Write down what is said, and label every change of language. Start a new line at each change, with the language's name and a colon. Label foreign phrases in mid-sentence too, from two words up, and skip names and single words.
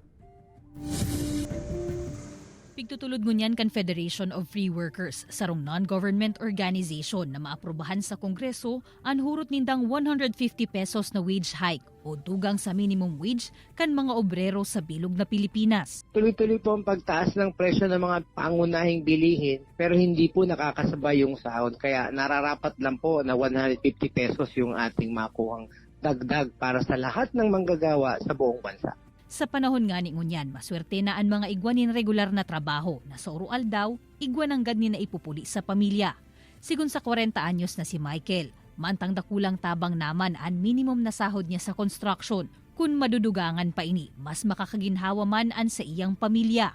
Bikol: Pigtutulod ngunyan kan Federation of Free Workers, sarong
English: non-government organization
Bikol: na maaprubahan sa Kongreso ang hurot nindang 150 pesos na
English: wage hike
Bikol: o dugang sa
English: minimum wage
Bikol: kan mga obrero sa bilog na Pilipinas.
Filipino: Tuloy-tuloy po ang pagtaas ng presyo ng mga pangunahing bilihin pero hindi po nakakasabay yung sahod. Kaya nararapat lang po na 150 pesos yung ating makuhang dagdag para sa lahat ng manggagawa sa buong bansa.
Bikol: Sa panahon nga ni ngunyan, maswerte na ang mga igwanin regular na trabaho na sa urual daw, igwan ang gani na ipupuli sa pamilya. Sigun sa 40 anyos na si Michael, mantang dakulang tabang naman ang minimum na sahod niya sa construction. Kung madudugangan pa ini, mas makakaginhawa man ang sa iyang pamilya.